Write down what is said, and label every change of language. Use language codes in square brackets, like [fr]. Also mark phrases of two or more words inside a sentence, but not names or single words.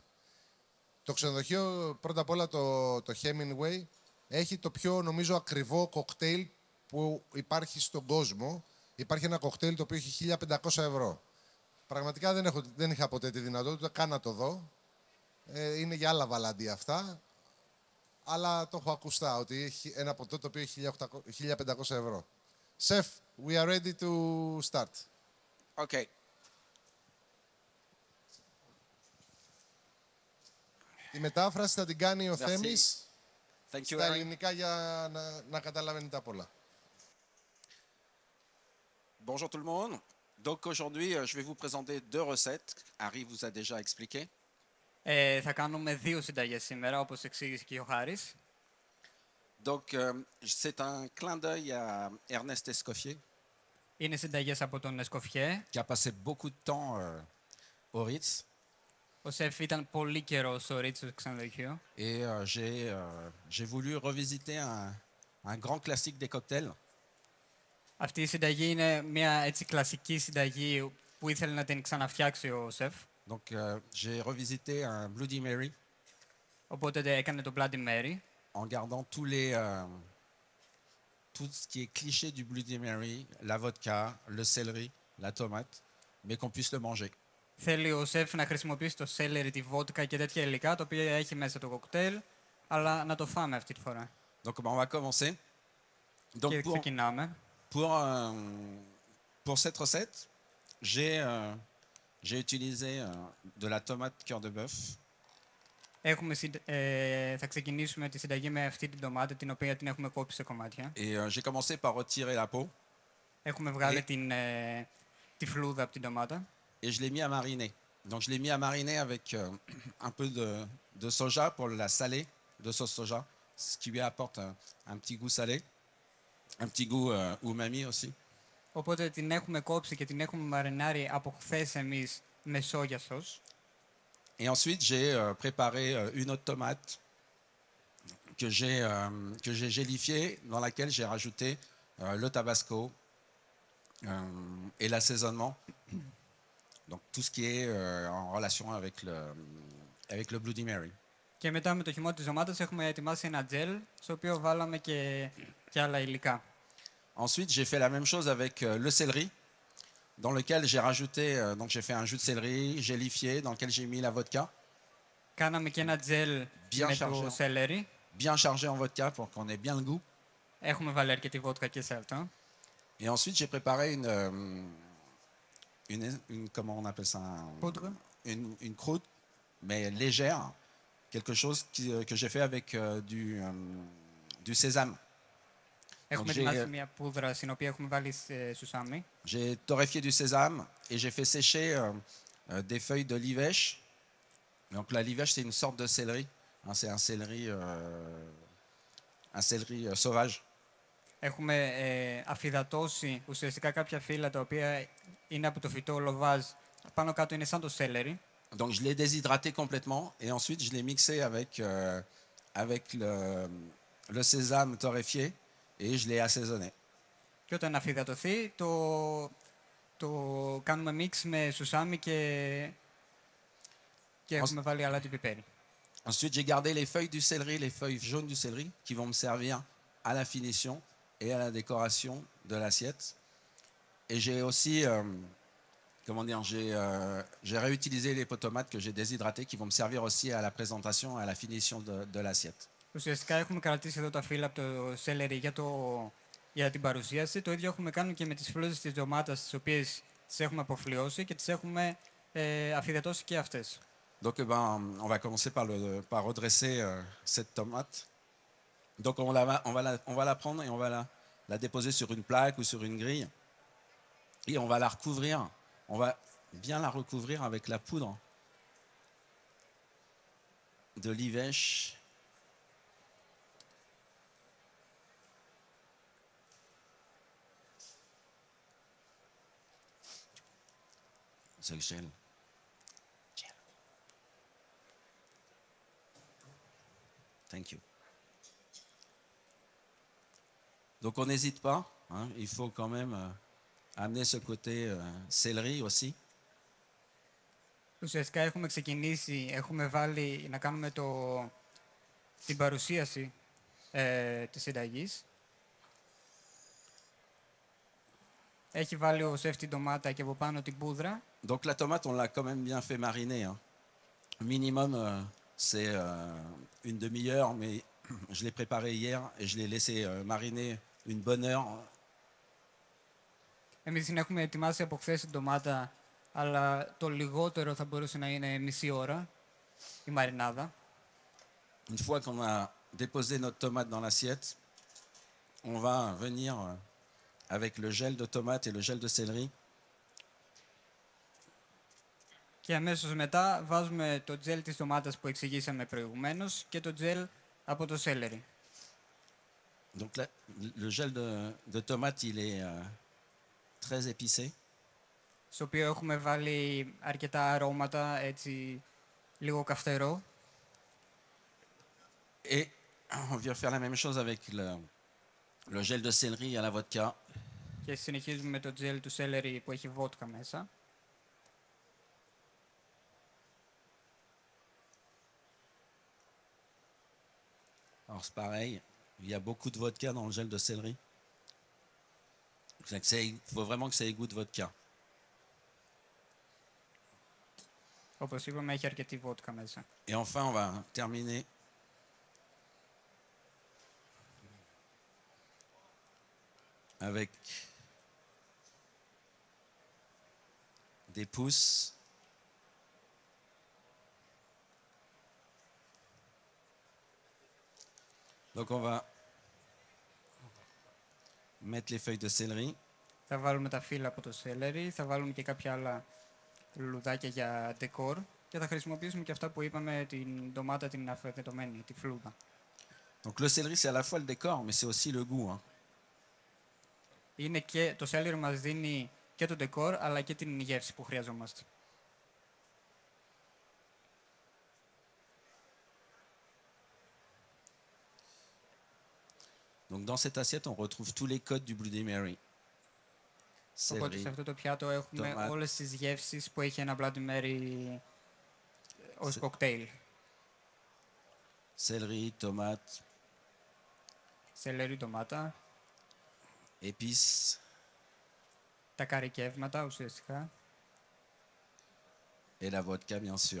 [el] Το ξενοδοχείο, πρώτα απ' όλα το Hemingway, έχει το πιο νομίζω ακριβό κοκτέιλ που υπάρχει στον κόσμο. Υπάρχει ένα κοκτέιλ το οποίο έχει 1.500 ευρώ. Πραγματικά δεν είχα ποτέ τη δυνατότητα καν να το δω. Είναι για άλλα βαλαντία αυτά. Αλλά το έχω ακουστά ότι έχει ένα ποτό το οποίο έχει 1.500 ευρώ. [en] Chef, we are ready to start. Okay. [el] Η μετάφραση θα την κάνει ο Θέμης στα Harry. ελληνικά για να καταλαβαίνετε απ' όλα. [fr] Bonjour tout le monde. Donc aujourd'hui, je vais vous présenter deux recettes. Harry vous a déjà expliqué. [el] Θα κάνουμε δύο συνταγές σήμερα, όπως εξήγησε και ο Χάρης. [fr] Donc c'est un clin d'œil à Ernest Escoffier, [el] Είναι συνταγές από τον Εσκοφιέ. [fr] qui a passé beaucoup de temps au Ritz. [el] Ο σεφ ήταν πολύ καιρό στο Ρίτσο ξενοδοχείο. [fr] Et j'ai voulu revisiter un grand classique des cocktails. [el] Αυτή η συνταγή είναι μια έτσι κλασική συνταγή που ήθελε να την ξαναφτιάξει ο σεφ. [fr] Donc j'ai revisité un Bloody Mary [el] Οπότε έκανε το Bloody Mary. [fr] en gardant tout ce qui est cliché du Bloody Mary, la vodka, le céleri, la tomate, mais qu'on puisse le manger. [el] Θέλει ο σεφ να χρησιμοποιήσει το σέλερι, τη βότκα και τέτοια υλικά, τα οποία έχει μέσα το κοκτέιλ, αλλά να το φάμε αυτή τη φορά. [fr] Donc on va commencer. Donc [el] Και ξεκινάμε. [fr] pour cette recette, j'ai utilisé de la tomate cœur de bœuf. [el] Θα ξεκινήσουμε τη συνταγή με αυτή την ντομάτα, την οποία την έχουμε κόψει σε κομμάτια. [fr] Et j'ai commencé par retirer la peau [el] Έχουμε βγάλει τη φλούδα από την ντομάτα. [fr] et je l'ai mis à mariner. Donc je l'ai mis à mariner avec un peu de soja pour la saler, de sauce soja, ce qui lui apporte un petit goût salé, un petit goût umami aussi. [el] Οπότε την έχουμε κόψει και την έχουμε μαρινάρει από χθες εμείς με σόγια σος. [fr] Et ensuite, j'ai préparé une autre tomate que j'ai gélifiée, dans laquelle j'ai rajouté le tabasco et l'assaisonnement. Donc tout ce qui est en relation avec le Bloody Mary. [el] Και μετά με το χυμό της ντομάτας έχουμε ετοιμάσει ένα τζέλ, στο οποίο βάλαμε και άλλα υλικά. [fr] Ensuite, j'ai fait la même chose avec le céleri, dans lequel j'ai rajouté, donc j'ai fait un jus de céleri gélifié, dans lequel j'ai mis la vodka, [el] Κάναμε και ένα τζέλ με το σέλερι. [fr] bien chargé en vodka pour qu'on ait bien le goût. [el] Έχουμε βάλει αρκετή βότκα και σε αυτό. [fr] Et ensuite, j'ai préparé comment on appelle ça, Poudre. une croûte, mais légère, quelque chose que j'ai fait avec du sésame. [el] Έχουμε ετοιμάσει μια πούδρα στην οποία έχουμε βάλει σουσάμι. [fr] J'ai torréfié du sésame et j'ai fait sécher des feuilles de livèche. Donc la livèche, c'est une sorte de céleri. Hein, c'est un céleri sauvage. [el] Έχουμε αφυδατώσει ουσιαστικά κάποια φύλλα τα οποία είναι από το φυτό λοβάζ. Πάνω κάτω είναι σαν το σέλερι. [fr] Donc je l'ai déshydraté complètement et ensuite je l'ai mixé avec le sésame torréfié et je l'ai assaisonné. [el] Και όταν αφυδατωθεί το κάνουμε μίξ με σουσάμι και έχουμε βάλει αλάτι πιπέρι. [fr] Ensuite, j'ai gardé les feuilles du céleri, les feuilles jaunes du céleri, qui vont me servir à la finition et à la décoration de l'assiette. Et j'ai aussi comment dire, j'ai réutilisé les pots tomates que j'ai déshydratés qui vont me servir aussi à la présentation, à la finition de l'assiette. [el] Ουσιαστικά έχουμε κρατήσει εδώ τα φύλλα από το σέλερι για την παρουσίαση. Το ίδιο έχουμε κάνει και με τις φλούδες της ντομάτας, τις οποίες τις έχουμε αποφλιώσει και τις έχουμε αφυδατώσει και αυτές. [fr] Donc, on va commencer par redresser cette tomate. Donc, on va la prendre et on va la déposer sur une plaque ou sur une grille. Et on va la recouvrir. On va bien la recouvrir avec la poudre de livèche. C'est le gel. [en] Thank you. [fr] Donc on n'hésite pas, hein, il faut quand même amener ce côté céleri aussi. [el] Ουσιαστικά έχουμε ξεκινήσει, έχουμε βάλει να κάνουμε την παρουσίαση της συνταγής. Έχει βάλει ο σεφ την ντομάτα και από πάνω την πούδρα. [fr] Donc la tomate, on l'a quand même bien fait mariner. Hein. Minimum, c'est une demi-heure, mais je l'ai préparé hier et je l'ai laissé mariner une bonne heure. [el] Εμείς την έχουμε ετοιμάσει από χθες την ντομάτα, αλλά το λιγότερο θα μπορούσε να είναι μισή ώρα η μαρινάδα. [fr] Une fois qu'on a déposé notre tomate dans l'assiette, on va venir avec le gel de tomate et le gel de céleri. [el] Και αμέσως μετά βάζουμε το τζέλ της ντομάτας που εξηγήσαμε προηγουμένως και το τζέλ από το σέλερι. [fr] Donc là, le gel de tomate, il est très épicé. [el] Στο οποίο έχουμε βάλει αρκετά αρώματα, έτσι λίγο καυτερό. [fr] Et on vient faire la même chose avec le gel de céleri à la vodka. [el] Και συνεχίζουμε με το τζέλ του σέλερι που έχει βότκα μέσα. [fr] Alors c'est pareil, il y a beaucoup de vodka dans le gel de céleri. Il faut vraiment que ça ait goût de vodka. [el] Όπως είπαμε, έχει αρκετή βότκα μέσα. [fr] Et enfin, on va terminer avec des pousses. Donc on va mettre les feuilles de céleri. [el] Θα βάλουμε τα φύλλα από το σέλερι, θα βάλουμε και κάποια άλλα λουλουδάκια για ντεκόρ και θα χρησιμοποιήσουμε και αυτά που είπαμε, την ντομάτα την αφαιρετωμένη, τη φλούδα. [fr] Donc le céleri, c'est à la fois le décor, mais c'est aussi le goût. Hein. [el] Είναι και, το σέλερι μας δίνει και το ντεκόρ, αλλά και την γεύση που χρειαζόμαστε. [fr] Donc dans cette assiette, on retrouve tous les codes du Bloody Mary. [el] Οπότε [fr] Céleri, [el] σε αυτό το πιάτο έχουμε ντομάτα. όλες τις γεύσεις που έχει ένα Bloody Mary ως κοκτέιλ. [fr] céleri, tomate, [el] Σελέρι, ντομάτα, [fr] épices, [el] τα καρικεύματα ουσιαστικά [fr] et la vodka, bien sûr.